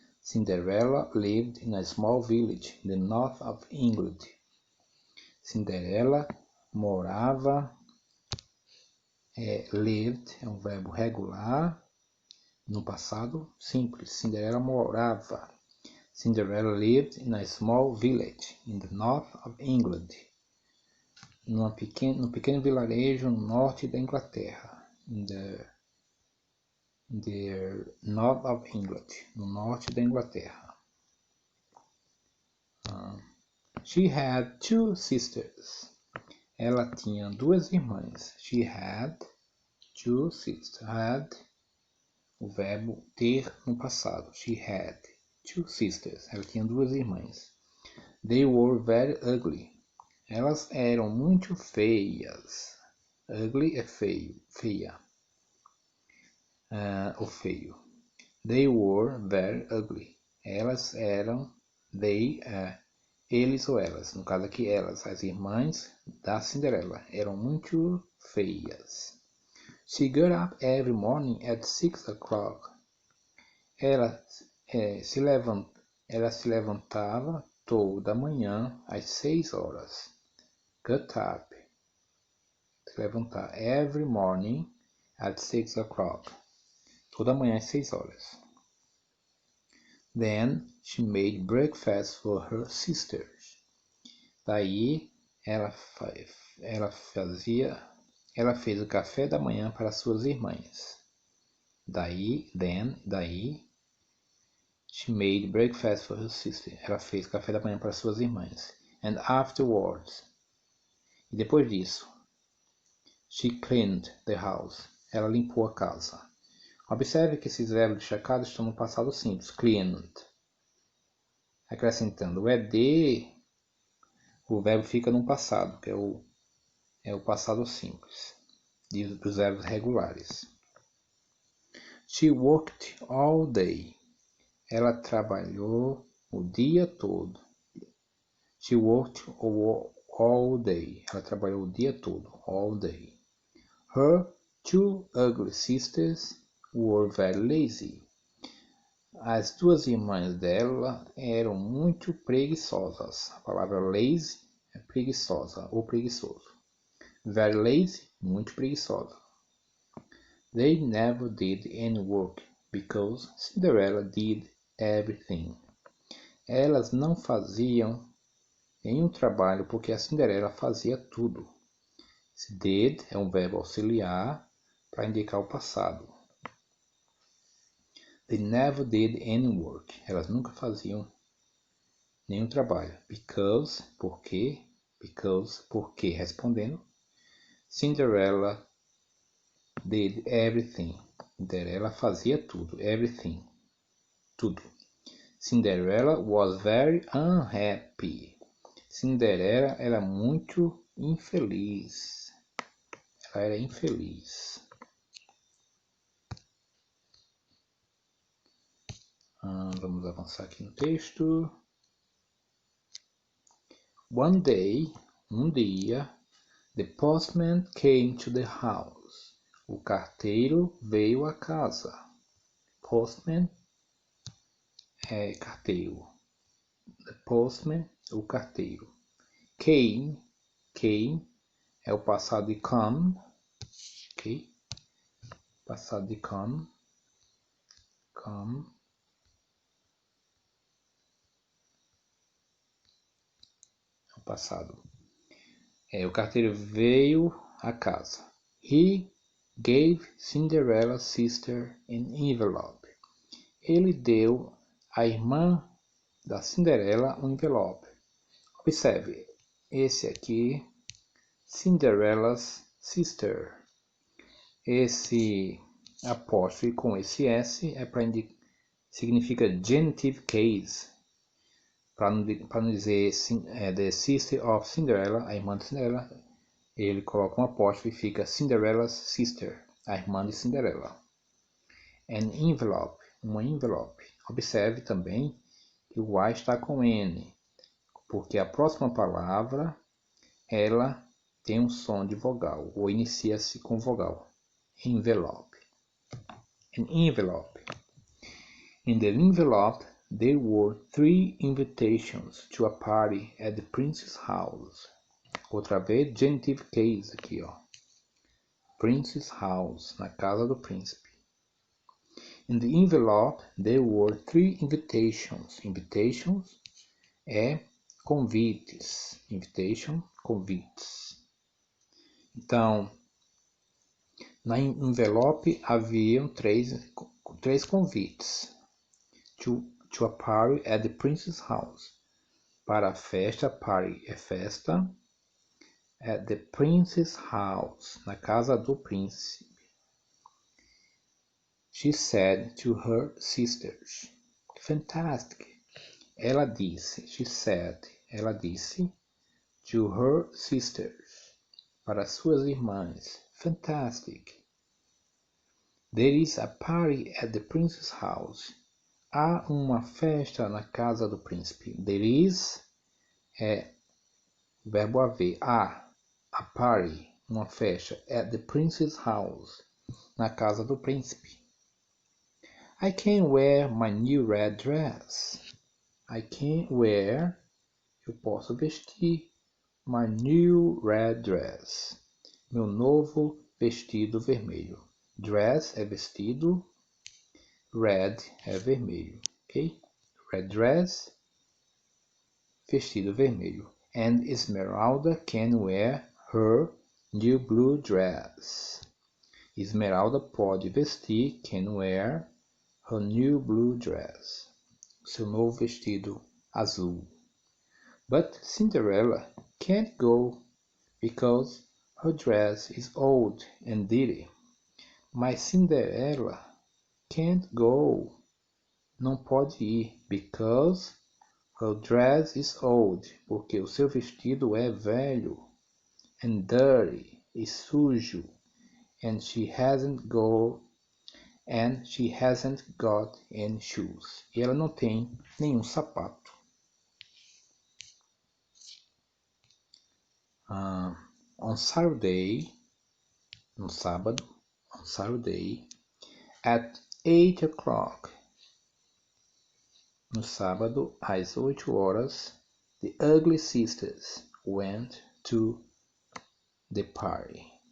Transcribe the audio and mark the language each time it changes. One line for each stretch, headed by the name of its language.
English: Cinderella lived in a small village in the north of England.
Portuguese: Cinderella morava, lived é um verbo regular no passado simples. Cinderella morava.
English: Cinderella lived in a small village in the north of England.
Portuguese: No pequeno vilarejo no norte da Inglaterra.
English: In the north of England.
Portuguese: No norte da Inglaterra.
English: She had two sisters.
Portuguese: Ela tinha duas irmãs.
English: She had two sisters. Had,
Portuguese: o verbo ter no passado.
English: She had two sisters.
Portuguese: Ela tinha duas irmãs.
English: They were very ugly.
Portuguese: Elas eram muito feias. Ugly é feio, feia. Ou feio.
English: They were very ugly.
Portuguese: Elas eram, eles ou elas. No caso aqui, elas, as irmãs da Cinderela, eram muito feias.
English: She got up every morning at 6 o'clock.
Portuguese: Ela se levantava toda manhã às 6 horas.
English: Got up.
Portuguese: Se levantar.
English: Every morning at 6 o'clock.
Portuguese: Toda manhã às 6 horas.
English: Then she made breakfast for her sisters.
Portuguese: Daí ela fez o café da manhã para suas irmãs.
English: Daí, she made breakfast for her sister.
Portuguese: Ela fez café da manhã para suas irmãs.
English: And afterwards,
Portuguese: e depois disso,
English: she cleaned the house.
Portuguese: Ela limpou a casa. Observe que esses verbos destacados estão no passado simples. Cleaned. Acrescentando o ED, o verbo fica no passado, que é o passado simples, dos verbos regulares.
English: She worked all day.
Portuguese: Ela trabalhou o dia todo.
English: She worked all day.
Portuguese: Ela trabalhou o dia todo.
English: All day. Her two ugly sisters were very lazy.
Portuguese: As duas irmãs dela eram muito preguiçosas. A palavra lazy é preguiçosa ou preguiçoso.
English: Very lazy,
Portuguese: muito preguiçosa.
English: They never did any work because Cinderella did everything.
Portuguese: Elas não faziam nenhum trabalho porque a Cinderela fazia tudo. Esse did é um verbo auxiliar para indicar o passado.
English: They never did any work.
Portuguese: Elas nunca faziam nenhum trabalho. Because, porque, respondendo.
English: Cinderella did everything.
Portuguese: Cinderela fazia tudo. Everything. Tudo.
English: Cinderella was very unhappy.
Portuguese: Cinderela era muito infeliz. Ela era infeliz. Vamos avançar aqui no texto.
English: One day,
Portuguese: um dia,
English: the postman came to the house.
Portuguese: O carteiro veio à casa. Postman é carteiro.
English: The postman,
Portuguese: o carteiro. Came é o passado de come. Ok? Passado de come. Passado. O carteiro veio à casa.
English: He gave Cinderella's sister an envelope.
Portuguese: Ele deu à irmã da Cinderela um envelope. Observe, esse aqui, Cinderella's sister. Esse apóstrofe com esse S é para indicar, significa genitive case. Para não dizer
English: the sister of Cinderella,
Portuguese: a irmã de Cinderela, ele coloca um apóstrofe e fica Cinderella's sister, a irmã de Cinderela.
English: An envelope,
Portuguese: uma envelope. Observe também que o A está com N, porque a próxima palavra, ela tem um som de vogal, ou inicia-se com vogal.
English: Envelope. An envelope. In the envelope, There were 3 invitations to a party at the prince's house.
Portuguese: Outra vez, genitive case aqui, ó. Prince's house, na casa do príncipe.
English: In the envelope, there were 3 invitations.
Portuguese: Invitations é convites. Invitation, convites. Então, na envelope haviam três convites.
English: To a party at the prince's house.
Portuguese: Para a festa, party é festa.
English: At the prince's house,
Portuguese: na casa do príncipe.
English: She said to her sisters. Fantastic.
Portuguese: Ela disse
English: to her sisters,
Portuguese: para suas irmãs.
English: Fantastic. There is a party at the prince's house.
Portuguese: Há uma festa na casa do príncipe. There is é verbo haver. Há
English: a party,
Portuguese: uma festa,
English: at the prince's house,
Portuguese: na casa do príncipe.
English: I can wear my new red dress. I can wear,
Portuguese: eu posso vestir,
English: my new red dress,
Portuguese: meu novo vestido vermelho. Dress é vestido, red é vermelho, ok?
English: Red dress,
Portuguese: vestido vermelho.
English: And Esmeralda can wear her new blue dress.
Portuguese: Esmeralda pode vestir,
English: can wear, her new blue dress.
Portuguese: Seu novo vestido azul.
English: But Cinderella can't go because her dress is old and dirty.
Portuguese: Mas Cinderela
English: can't go.
Portuguese: Não pode ir
English: because her dress is old.
Portuguese: Porque o seu vestido é velho.
English: And dirty.
Portuguese: E sujo.
English: And she hasn't got any shoes.
Portuguese: E ela não tem nenhum sapato.
English: On Saturday,
Portuguese: no sábado,
English: on Saturday, at 8 o'clock,
Portuguese: no sábado, às 8 horas,
English: the ugly sisters went to the party.